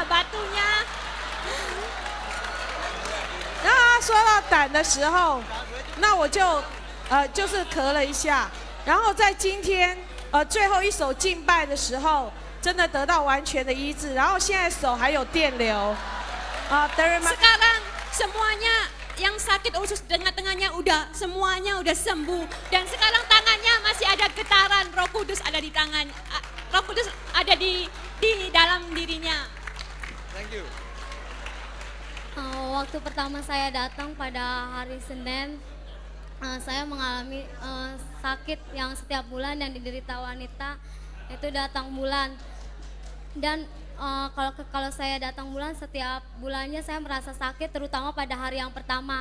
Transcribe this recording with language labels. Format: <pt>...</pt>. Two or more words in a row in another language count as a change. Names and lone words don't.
<zh>然后他说到胆的时候，那我就是咳了一下，然后在今天最后一首敬拜的时候，真的得到完全的医治，然后现在手还有电流。</zh> <id>Sekarang semuanya yang sakit usus tengah-tengahnya semuanya udah sembuh, dan sekarang tangannya masih ada getaran. Roh Kudus ada di tangan, Roh Kudus ada di dalam dirinya.</id> <en>Thank you.</en> <id>Waktu pertama saya datang pada hari Senin, saya mengalami sakit yang setiap bulan yang diderita wanita itu datang bulan. Dan kalau saya datang bulan, setiap bulannya saya merasa sakit, terutama pada hari yang pertama.</id>